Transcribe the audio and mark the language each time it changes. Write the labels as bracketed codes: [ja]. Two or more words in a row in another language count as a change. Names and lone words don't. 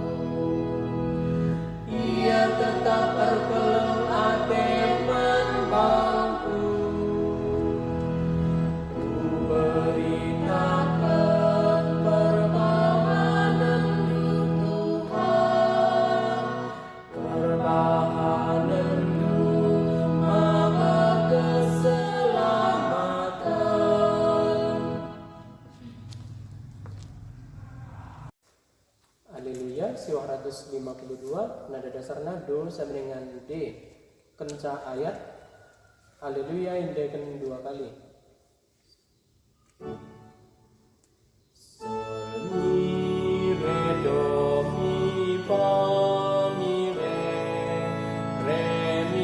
[btx] Ia tetap berkeleng ate man bangku. Ku beritakan perbahanan-Du Tuhan, perbahanan-Du membawa keselamatan. Haleluya, siwah 152, nada dasarna do [id] sama dengan [btx] D. Kenca ayat haleluya indekan 2 kali. Sol mi re do mi fa mi re